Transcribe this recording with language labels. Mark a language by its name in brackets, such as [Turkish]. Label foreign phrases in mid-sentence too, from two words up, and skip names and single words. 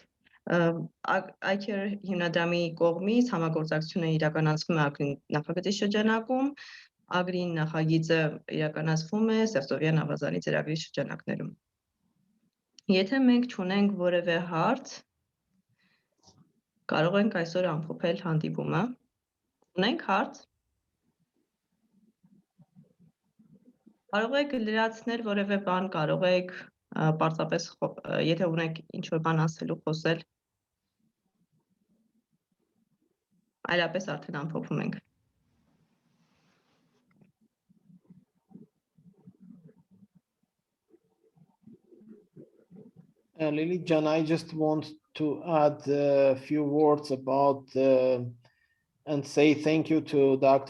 [Armenian] ICARE հիմնադրամի կողմից համագործակցությունը իրականացվում է Ագրին նախագծի շրջանակում, Ագրին նախագիծը իրականացվում է Սևծովյան ավազանի ծրագրի շրջանակներում։ Եթե մենք չունենք որևէ հարց, կարող ենք այսօր ամփոփել հանդիպումը։ Ունենք հարց։ Կարող եք լրացնել որևէ բան, կարող եք պարզապես, եթե ունեք ինչ-որ բան ասելու, խոսել։ Այլապես արդեն ամփոփում ենք։ [English] Lily Jan, I just want to add a few words about and say thank you to Dr.